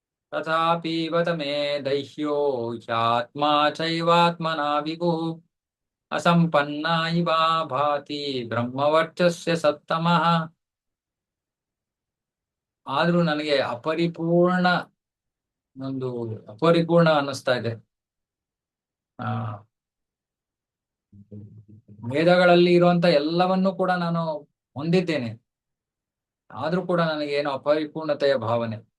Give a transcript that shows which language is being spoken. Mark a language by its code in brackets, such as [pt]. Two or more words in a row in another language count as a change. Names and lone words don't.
[sa] तथापीव मे दह्यो ह्यात्मा चैवात्मना विभुः असंपन्ना इव भाति ಬ್ರಹ್ಮವರ್ಚಸ್ಯ ಸತ್ತಮಃ. [kn] ಆದ್ರೂ ನನಗೆ ಒಂದು ಅಪರಿಪೂರ್ಣ ಅನ್ನಿಸ್ತಾ ಇದೆ. ಆ ವೇದಗಳಲ್ಲಿ ಇರುವಂತ ಎಲ್ಲವನ್ನೂ ಕೂಡ ನಾನು ಹೊಂದಿದ್ದೇನೆ, ಆದ್ರೂ ಕೂಡ ನನಗೇನೋ ಅಪರಿಪೂರ್ಣತೆಯ ಭಾವನೆ.